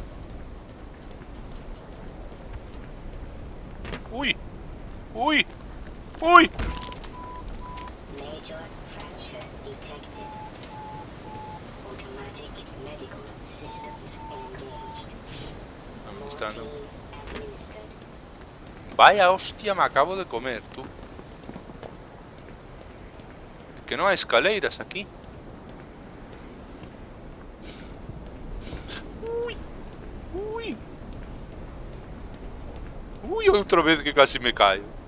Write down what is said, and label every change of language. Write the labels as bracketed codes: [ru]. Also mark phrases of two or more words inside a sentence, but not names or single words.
[en] Ui! Ui! Ui! Major fracture detected. Automatic medical systems engaged. [es] Administrando. [en] Administered. [es] Vaya hostia, me acabo de comer, tú. [gl] Que non hai escaleiras aquí. Ui! Ui! Ui, outra vez que casi me caio.